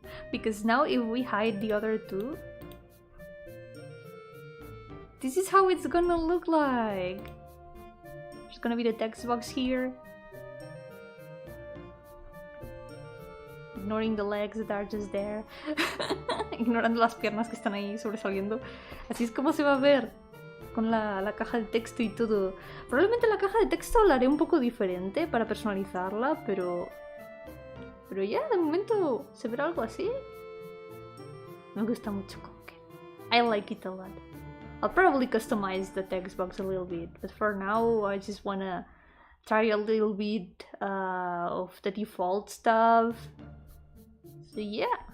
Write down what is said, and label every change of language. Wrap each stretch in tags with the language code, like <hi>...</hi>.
<en>Because now if we hide the other two, this is how it's gonna look like. There's gonna be the text box here. Ignoring the legs that are just there.</en> <es>Ignorando las piernas que están ahí sobresaliendo. Así es como se va a ver con la caja de texto y todo. Probablemente la caja de texto la haré un poco diferente para personalizarla, pero ya de momento se verá algo así. Me gusta mucho como que.</es> <en>I like it a lot. I'll probably customize the text box a little bit, but for now I just wanna try a little bit of the default stuff. So yeah.</en>